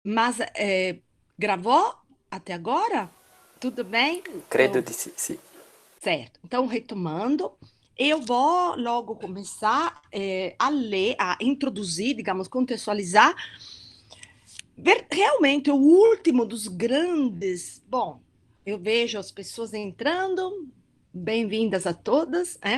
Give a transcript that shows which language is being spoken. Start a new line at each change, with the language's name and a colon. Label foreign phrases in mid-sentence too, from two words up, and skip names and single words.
Portuguese: Mas gravou até agora? Tudo bem?
Italian: Credo di sì, sì.
Portuguese: Certo. Então, retomando, eu vou logo começar a ler, a introduzir, digamos, contextualizar realmente o último dos grandes. Bom, eu vejo as pessoas entrando, bem-vindas a todas, né?